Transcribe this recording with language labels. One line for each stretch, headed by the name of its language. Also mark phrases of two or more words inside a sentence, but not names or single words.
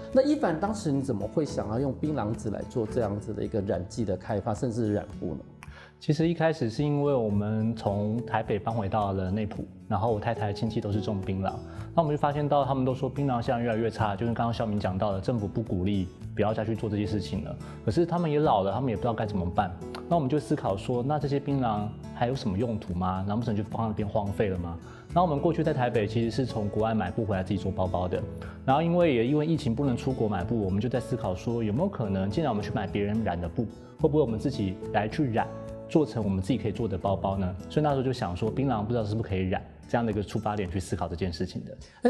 Chinese: 那一凡當時你怎麼會想要用檳榔籽來做這樣子的一個染劑的開發，甚至染布呢？其實一開始是因為我們從台北搬回到了內埔，然後我太太親戚都是種檳榔，那我們就發現到他們都說檳榔現在越來越差，就是剛剛孝明講到的，政府不鼓勵，不要再去做這些事情了。可是他們也老了，他們也不知道該怎麼辦。那我們就思考說，那這些檳榔還有什麼用途嗎？難不成就放在那邊荒廢了嗎？那我們過去在台北其實是從國外買布回來自己做包包的，然後因為疫情不能出國買布，我們就在思考說，有沒有可能，既然我們去買別人染的布，會不會我們自己來去染？做成我們自己可以做的包包呢？所以那時候就想說，檳榔不知道是不是可以染，這樣的一個出發點去思考這件事情的。